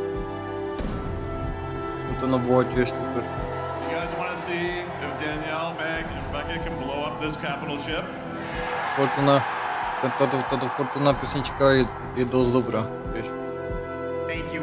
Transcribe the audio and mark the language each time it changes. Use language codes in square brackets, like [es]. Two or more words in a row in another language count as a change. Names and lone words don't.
[sk] To bolo tiež super. [en] You guys want to see if Danielle, Meg, and Rebecca can blow up this capital ship? [sk] Táto Fortuna pesnička je dosť dobrá, vieš. [en] Thank you.